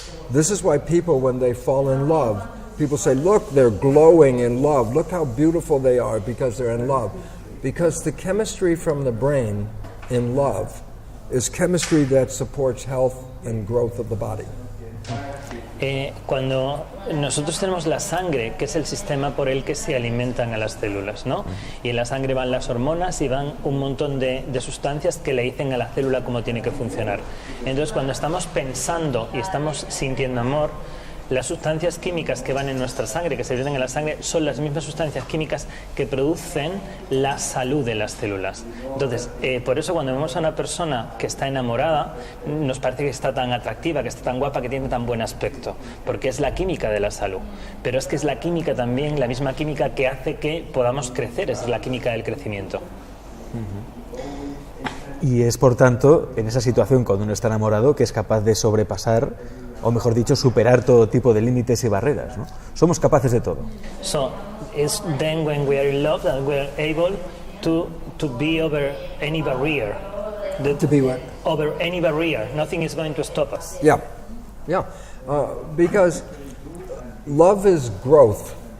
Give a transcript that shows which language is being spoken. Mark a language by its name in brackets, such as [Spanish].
[English] This is why people, when they fall in love, people say, look, they're glowing in love. Look how beautiful they are because they're in love. Because the chemistry from the brain in love is chemistry that supports health and growth of the body. [Spanish] Cuando nosotros tenemos la sangre, que es el sistema por el que se alimentan a las células, ¿no? Y en la sangre van las hormonas y van un montón de sustancias que le dicen a la célula cómo tiene que funcionar. Entonces, cuando estamos pensando y estamos sintiendo amor, las sustancias químicas que van en nuestra sangre, que se vierten en la sangre, son las mismas sustancias químicas que producen la salud de las células. Entonces, por eso cuando vemos a una persona que está enamorada, nos parece que está tan atractiva, que está tan guapa, que tiene tan buen aspecto, porque es la química de la salud. Pero es que es la química también, la misma química que hace que podamos crecer, es la química del crecimiento. Y es, por tanto, en esa situación, cuando uno está enamorado, que es capaz de sobrepasar, o mejor dicho, superar todo tipo de límites y barreras, ¿no? Somos capaces de todo. [English] So it's then when we are in love that we are able to be over any barrier. To be what? Over any barrier. Nothing is going to stop us. Yeah, yeah. Because love is growth.